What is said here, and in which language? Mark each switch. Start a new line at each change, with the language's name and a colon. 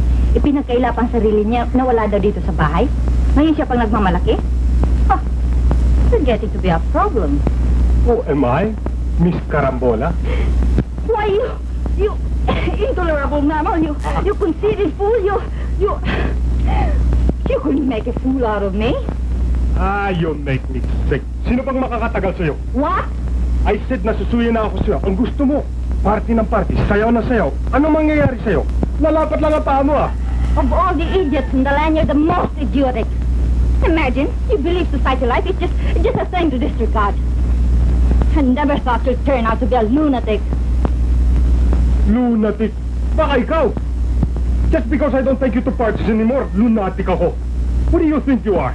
Filipino: Ipinagkaila pang sarili niya na wala daw dito sa bahay. Ngayon siya pang nagmamalaki?
English: Huh, it's getting to be a problem. Oh, am I? Miss Carambola? Why, you intolerable mammal, you conceited fool, you couldn't make a fool out of me. Ah, you make me sick.
Filipino: Sino bang makakatagal sa'yo?
English: What? I said
Filipino: na susuyin na ako sa'yo. Ang gusto mo, party ng party, sayaw na sayaw. Ano mangyayari sa'yo? Lalapat lang ang paa mo ah.
English: Of all the idiots in the land, you're the most idiotic. Imagine, you believe society life is just a thing to disregard. I never thought you'd turn out to be a lunatic.
Filipino: Lunatic. Baka ikaw.
English: Just because I don't take you to parties anymore, lunatic ako. What do you think you are?